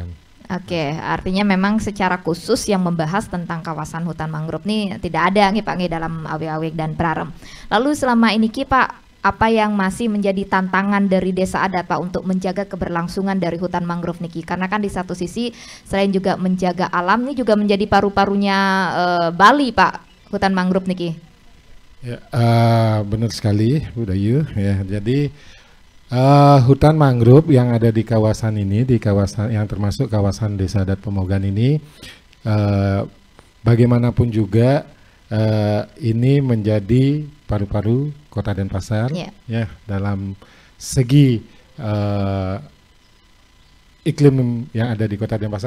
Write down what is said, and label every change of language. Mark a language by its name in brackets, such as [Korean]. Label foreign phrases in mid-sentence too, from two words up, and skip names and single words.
[Indonesian] Oke, artinya memang secara khusus yang membahas tentang kawasan hutan mangrove ini tidak ada nih Pak nih dalam awik-awik dan perarem. Lalu selama ini Pak, apa yang masih menjadi tantangan dari desa adat Pak untuk menjaga keberlangsungan dari hutan mangrove niki? Karena kan di satu sisi selain juga menjaga alam, ini juga menjadi paru-parunya Bali Pak, hutan mangrove niki. Ya, benar sekali, Bu Dayu. Ya, jadi hutan mangrove yang ada di kawasan ini, di kawasan yang termasuk kawasan Desa Adat Pemogan ini, bagaimanapun juga ini menjadi paru-paru Kota Denpasar, ya, dalam segi iklim yang ada di Kota Denpasar.